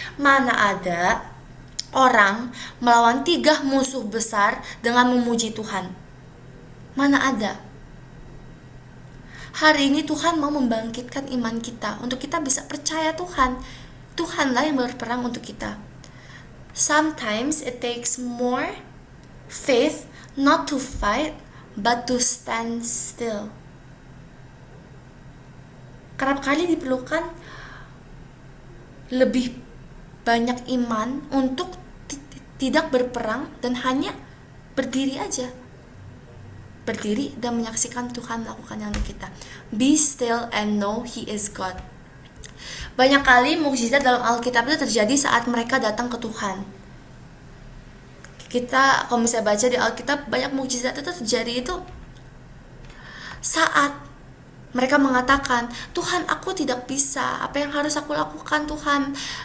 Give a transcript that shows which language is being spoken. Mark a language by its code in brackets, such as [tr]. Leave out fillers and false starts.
[id] Mana ada orang melawan 3 musuh besar dengan memuji Tuhan? Mana ada? Hari ini Tuhan mau membangkitkan iman kita untuk kita bisa percaya Tuhan. Tuhanlah yang berperang untuk kita. [en] Sometimes it takes more faith not to fight but to stand still. [id] Kerap kali diperlukan lebih banyak iman untuk tidak berperang dan hanya berdiri aja. Berdiri dan menyaksikan Tuhan melakukan yang untuk kita. [en] Be still and know He is God. [id] Banyak kali mukjizat dalam Alkitab itu terjadi saat mereka datang ke Tuhan. Kita kalau misalnya baca di Alkitab, banyak mukjizat itu terjadi itu saat mereka mengatakan, Tuhan, aku tidak bisa, apa yang harus aku lakukan Tuhan?